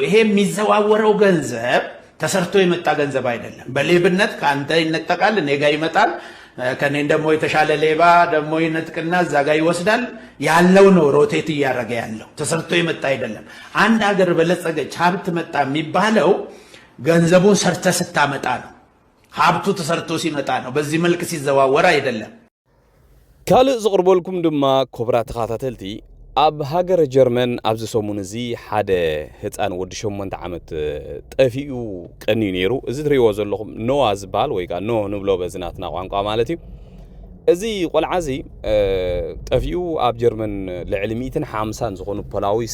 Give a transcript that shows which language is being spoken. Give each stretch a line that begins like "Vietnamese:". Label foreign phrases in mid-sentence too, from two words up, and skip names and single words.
Amharic: ይሄ የሚዘዋወረው ገንዘብ ተሰርቶ የመጣ ገንዘብ አይደለም በሌብነት ካንተ ይነጠቃል ነገ ይመጣል ከኔ ደሞ የተሻለ ሌባ ደሞ ይነጥቅና ዛጋ ይወስዳል ያለው ነው ሮቴት ያረጋ ያለው ተሰርቶ የመጣ አይደለም አንድ ሀገር በለጸገች ሀብት መጣ የሚባለው ገንዘቡን ሰርተ ስታመጣ ነው ሀብቱ ተሰርቶ ሲመጣ ነው በዚህ መልክ ሲዘዋወር አይደለም
Tigrinya: ካል ዝቅርበልኩም ድማ ኮብራት ተኻታተልቲ ኣብ ሃገር ጀርመን ኣብዚ ሰሙን እዚ ሓደ ህፃን ወዲ 8 ዓመት ጠፊኡ ቀኒ ነይሩ እዚ ትሪእዎ ዘለኹም ኖዋ ዝበሃል ወይ ከዓ ኖ ንብሎ በዝናትና ቋንቋ ማለት እዩ እዚ ቆልዓ እዚ ጠፊኡ ኣብ ጀርመን ልዕሊ 150 ዝኾኑ ፖላዊስ